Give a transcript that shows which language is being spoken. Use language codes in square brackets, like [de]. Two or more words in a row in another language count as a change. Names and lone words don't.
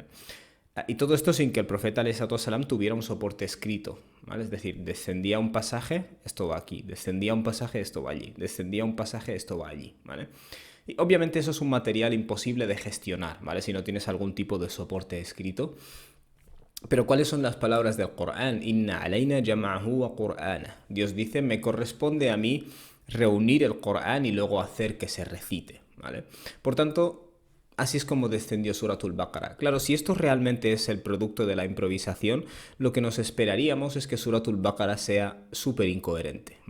[es] Y todo esto sin que el profeta salam tuviera un soporte escrito, ¿vale? Es decir, descendía un pasaje, esto va aquí, descendía un pasaje, esto va allí, descendía un pasaje, esto va allí, ¿vale? Y obviamente eso es un material imposible de gestionar, ¿vale? Si no tienes algún tipo de soporte escrito. Pero ¿cuáles son las palabras del Corán? [ar] إن علينا جمعه وقرآنه. [es] Dios dice, me corresponde a mí reunir el Corán y luego hacer que se recite, ¿vale? Por tanto, así es como descendió Suratul Baqarah. Claro, si esto realmente es el producto de la improvisación, lo que nos esperaríamos es que Suratul Baqarah sea súper incoherente, ¿vale?